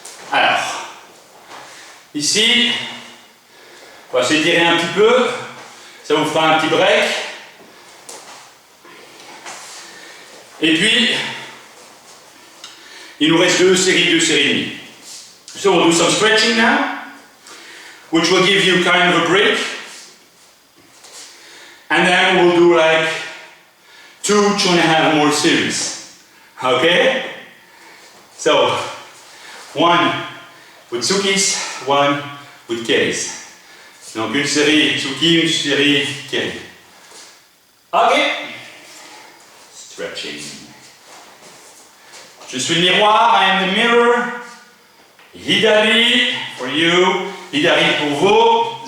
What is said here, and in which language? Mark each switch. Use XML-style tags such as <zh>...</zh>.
<fr>Alors, ici, on va s'étirer un petit peu. Ça vous fera un petit break. Et puis, il nous reste deux séries et demie.</fr> <en>So we'll do some stretching now, which will give you kind of a break. And then we'll do like 2.5 more series. Okay? So, one with Tsukis, one with Keris.</en> <fr>Donc une série Tsuki, une série Keri. Ok? Stretching. Je suis le miroir,</fr> <en>I am the mirror.</en> <fr>Hidari</fr> <en>for you,</en> <fr>Hidari pour vous.</fr>